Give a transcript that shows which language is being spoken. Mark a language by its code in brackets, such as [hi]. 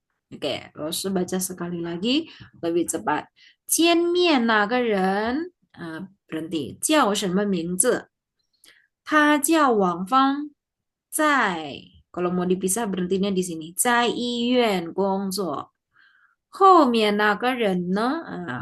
[id] Oke, Rosu baca sekali lagi lebih cepat. [zh] 见面那个人, [id] berhenti. [zh] 叫什么名字？他叫王芳，在 [id] kalau mau dipisah berhentinya di sini. [zh] 在医院工作。后面那个人呢？